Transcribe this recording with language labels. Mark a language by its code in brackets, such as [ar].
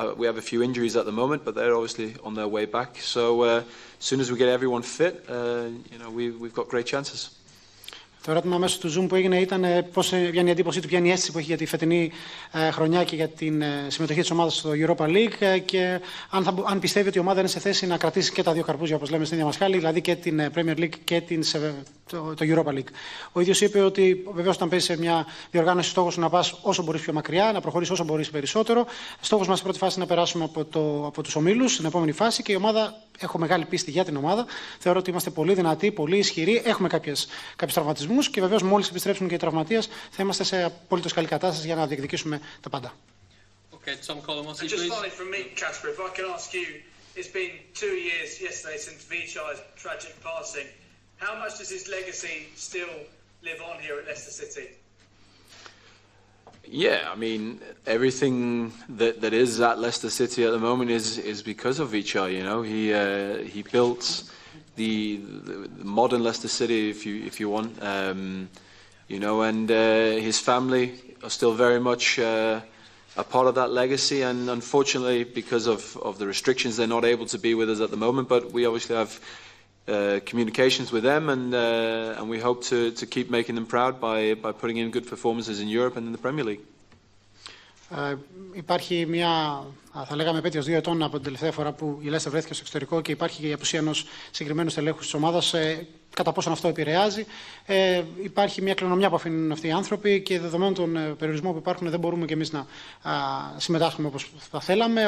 [en] We have a few injuries at the moment, but they're obviously on their way back. So as soon as we get everyone fit, we've got great chances. [el] Το ερώτημα μέσω του Zoom που έγινε ήταν ποια είναι η εντύπωσή του, ποια είναι η αίσθηση που έχει για τη φετινή χρονιά και για την συμμετοχή της ομάδας στο Europa League και αν πιστεύει ότι η ομάδα είναι σε θέση να κρατήσει και τα δύο καρπούζια, όπως λέμε στην ίδια μας χάλη, δηλαδή και την Premier League και το Europa League. Ο ίδιος είπε ότι βεβαίως όταν παίζεις σε μια διοργάνωση, στόχος να πας όσο μπορείς πιο μακριά, να προχωρήσεις όσο μπορείς περισσότερο. Στόχος μας στην πρώτη φάση είναι να περάσουμε από τους ομίλους στην επόμενη φάση και η ομάδα, έχω μεγάλη πίστη για την ομάδα. Θεωρώ ότι είμαστε πολύ δυνατοί, πολύ ισχυροί. Έχουμε κάποιους τραυματισμούς και βεβαίως μόλις επιστρέψουν και οι τραυματίες θα είμαστε σε απολύτως καλή κατάσταση για να διεκδικήσουμε τα πάντα. [en] Okay, Tom Colomossi, and just finally from me, Kasper, if I can ask you, it's been 2 years yesterday since Vichai's tragic passing. How much does his legacy still live on here at Leicester City? Yeah, I mean, everything that is at Leicester City at the moment is because of Vichai. You know, he built the modern Leicester City, if you want. You know, and his family are still very much a part of that legacy. And unfortunately, because of the restrictions, they're not able to be with us at the moment. But we obviously have communications with them, and we hope to keep making them proud by putting in good performances in Europe and in the Premier League. [el] Υπάρχει μια, θα λέγαμε, επέτειος 2 ετών από την τελευταία φορά που η Λέστερ βρέθηκε στο εξωτερικό και υπάρχει και η απουσία ενός συγκεκριμένου στελέχους της ομάδας. Κατά πόσον αυτό επηρεάζει, υπάρχει μια κληρονομιά που αφήνουν αυτοί οι άνθρωποι και δεδομένου των περιορισμών που υπάρχουν δεν μπορούμε και εμείς να συμμετάσχουμε όπως θα θέλαμε.